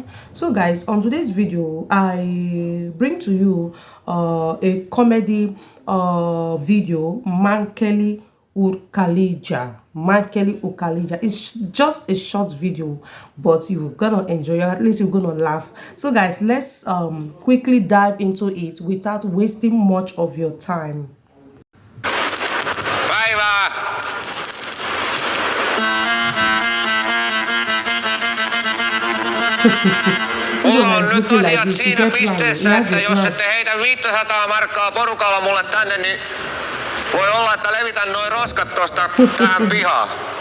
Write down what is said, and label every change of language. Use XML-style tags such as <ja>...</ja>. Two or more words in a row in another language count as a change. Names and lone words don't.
<en>So guys, on today's video I bring to you a comedy video, Mankeli Ukalija. Mankeli Ukalija. It's just a short video, but you're gonna enjoy it. At least you're gonna laugh. So guys, let's quickly dive into it without wasting much of your time.</en> <fi>Päivää! Mulla on nyt asiat siinä pisteessä, että jos ette heitä 500 markkaa porukalla mulle tänne, niin voi olla, että levitän noin roskat tosta tähän pihaan.</fi>